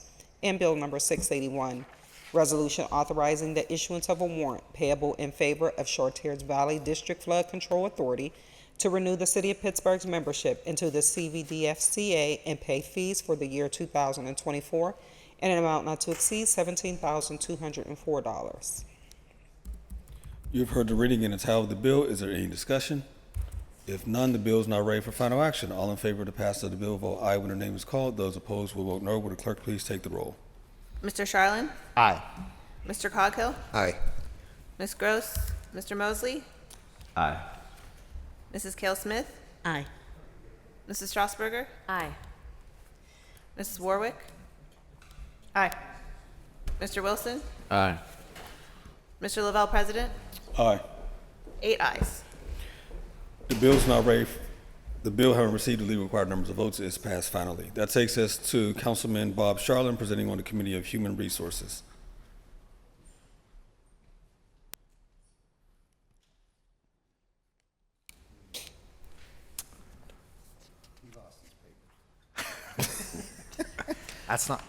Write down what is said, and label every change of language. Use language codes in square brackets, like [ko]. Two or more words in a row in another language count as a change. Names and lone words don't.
[en] And Bill Number 681, Resolution authorizing the issuance of a warrant payable in favor of Chartiers Valley District Flood Control Authority to renew the City of Pittsburgh's membership into the CVDFCA and pay fees for the year 2024 in an amount not to exceed $17,204. You've heard the reading and the title of the bill. Is there any discussion? If none, the bill is now ready for final action. All in favor of the passage of the bill, vote aye when their name is called. Those opposed will vote no. Will the clerk please take the roll? Mr. Charlin? Aye. Mr. Coghill? Aye. Ms. Gross? Mr. Mosley? Aye. Mrs. Kell Smith? Aye. Mrs. Strasburger? Aye. Mrs. Warwick? Aye. Mr. Wilson? Aye. Mr. Lavelle, President? Aye. 8 ayes. The bill is now ready. The bill, having received the legally required numbers of votes, is passed finally. That takes us to Councilman Bob Charlin, presenting on the Committee of Human Resources. That's not.